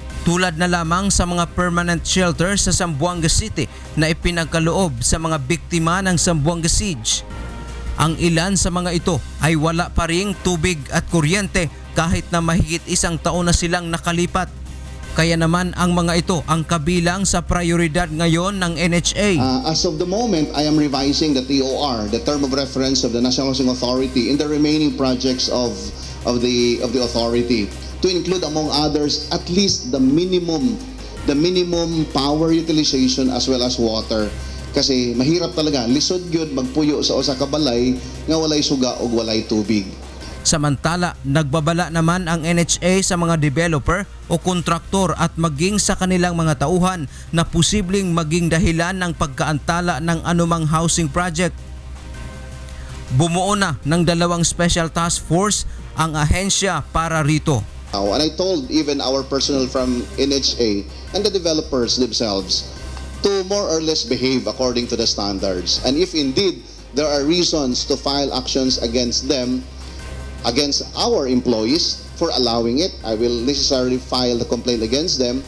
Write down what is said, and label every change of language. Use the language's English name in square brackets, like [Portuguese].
[Filipino] Tulad na lamang sa mga permanent shelter sa Zamboanga City na ipinagkaloob sa mga biktima ng Zamboanga Siege. Ang ilan sa mga ito ay wala pa ring tubig at kuryente kahit na mahigit 1 taon na silang nakalipat. Kaya naman ang mga ito ang kabilang sa prioridad ngayon ng NHA. [English] As of the moment, I am revising the TOR, the term of reference of the National Housing Authority in the remaining projects of the authority to include among others at least the minimum power utilization as well as water. [Filipino] Kasi mahirap talaga [Cebuano] lisod gyud magpuyo sa usa ka balay nga walay suga og walay tubig. [Filipino] Samantala, nagbabala naman ang NHA sa mga developer o kontraktor at maging sa kanilang mga tauhan na posibleng maging dahilan ng pagkaantala ng anumang housing project. Bumuo na ng 2 special task force ang ahensya para rito. [English] And I told even our personnel from NHA and the developers themselves to more or less behave according to the standards. And if indeed there are reasons to file actions against them, against our employees for allowing it, I will necessarily file the complaint against them.